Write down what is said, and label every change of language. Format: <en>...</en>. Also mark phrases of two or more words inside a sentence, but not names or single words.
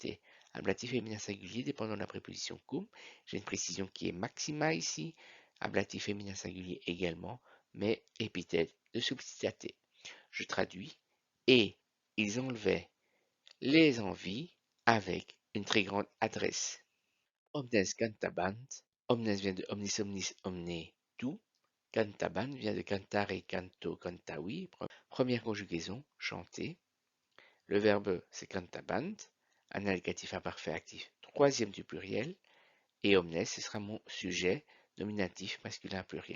<fr>Ablatif féminin singulier dépendant de la préposition cum. J'ai une précision qui est maxima ici. Ablatif féminin singulier également, mais épithète de subtilitate. Je traduis. Et ils enlevaient les envies avec une très grande adresse.</fr> <la>Omnes cantabant.</la> <fr>Omnes vient de</fr> <la>omnis omnis omne</la> <fr>tout. Cantabant vient de</fr> <la>cantare canto cantavi.</la> <fr>Première conjugaison, chanter. Le verbe c'est cantabant. Un indicatif imparfait actif. Troisième du pluriel. Et omnes, ce sera mon sujet nominatif masculin pluriel.</fr>